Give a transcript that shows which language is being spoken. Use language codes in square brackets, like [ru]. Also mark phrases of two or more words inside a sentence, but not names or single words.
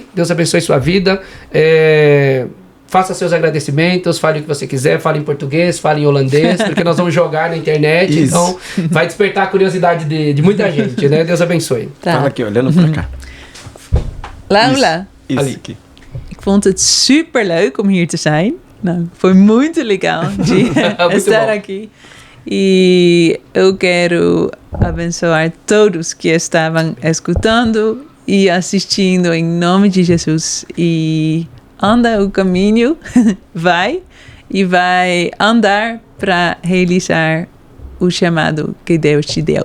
[pt] Deus abençoe sua vida. Faça seus agradecimentos, fale o que você quiser, fale em português, fale em holandês, porque nós vamos jogar na internet. Isso. Então vai despertar a curiosidade de muita gente, né? Deus abençoe. Tá. Fala aqui, olhando pra cá. Laula. Isso. Ali. Aqui. [nl] Ik vond het super leuk om hier te zijn. Nou, [pt] foi muito legal de estar aqui. E eu quero abençoar todos que estavam escutando e assistindo em nome de Jesus. E anda o caminho, vai andar para realizar o chamado que Deus te deu.